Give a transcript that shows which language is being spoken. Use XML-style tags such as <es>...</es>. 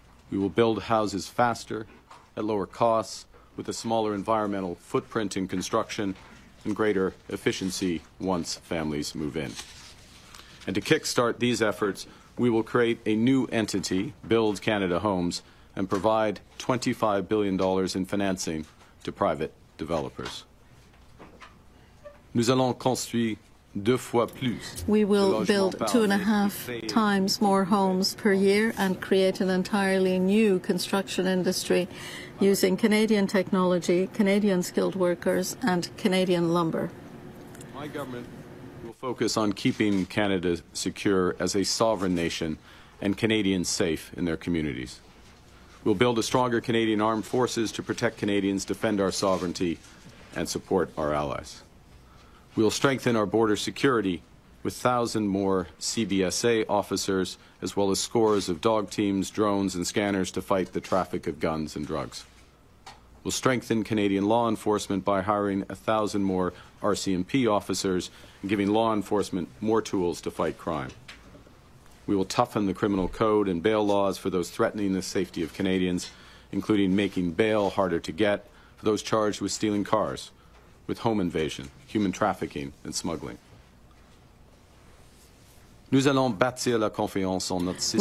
<en>We will build houses faster, at lower costs, with a smaller environmental footprint in construction and greater efficiency once families move in. And to kickstart these efforts, we will create a new entity, Build Canada Homes, and provide $25 billion in financing to private developers.</en> <fr>Nous allons construire 2 fois plus.</fr> <en>We will build 2.5 times more homes per year and create an entirely new construction industry using Canadian technology, Canadian skilled workers, and Canadian lumber. My government will focus on keeping Canada secure as a sovereign nation and Canadians safe in their communities. We'll build a stronger Canadian armed forces to protect Canadians, defend our sovereignty, and support our allies. We will strengthen our border security with 1,000 more CBSA officers, as well as scores of dog teams, drones, and scanners to fight the traffic of guns and drugs. We'll strengthen Canadian law enforcement by hiring 1,000 more RCMP officers and giving law enforcement more tools to fight crime. We will toughen the criminal code and bail laws for those threatening the safety of Canadians, including making bail harder to get for those charged with stealing cars, with home invasion, human trafficking, and smuggling.</en> <fr>Nous allons bâtir la confiance en notre système.</fr>